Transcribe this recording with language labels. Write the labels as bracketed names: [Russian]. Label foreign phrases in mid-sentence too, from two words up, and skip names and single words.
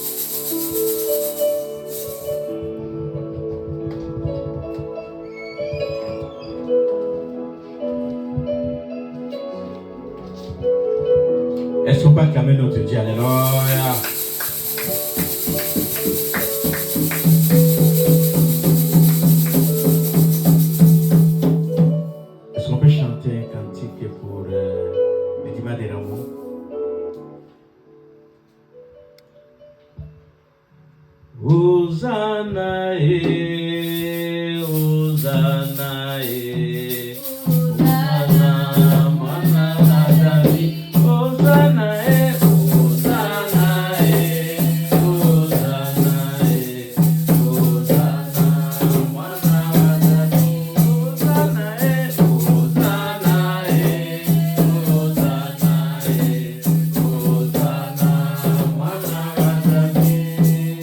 [French] Est-ce qu'on peut acclamer notre Dieu? Alléluia. Est-ce qu'on peut chanter un cantique pour le dimanche des Rameaux? [Lingala] Hosanna, Hosanna, Hosanna, Mana David. Hosanna, Hosanna, Hosanna, Hosanna, Mana David. Hosanna, Hosanna, Hosanna, Hosanna, Mana David.